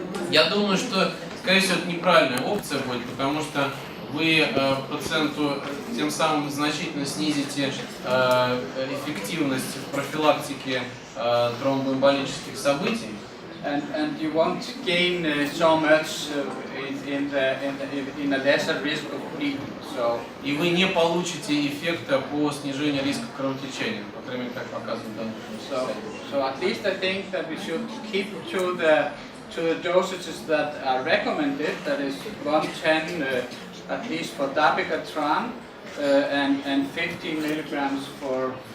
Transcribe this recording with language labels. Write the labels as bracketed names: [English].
[Russian] Я думаю, что, скорее всего, это неправильная опция будет, потому что вы пациенту тем самым значительно снизите эффективность в профилактике тромбоэмболических событий. [English] And you won't gain so much in a lesser risk of bleeding. So [Russian] И вы не получите эффекта по снижению риска кровотечения, по крайней мере, как показывает данный [English] so at least I think that we should keep to the dosages that are recommended. That is 110 at least for dabigatran and 15 milligrams for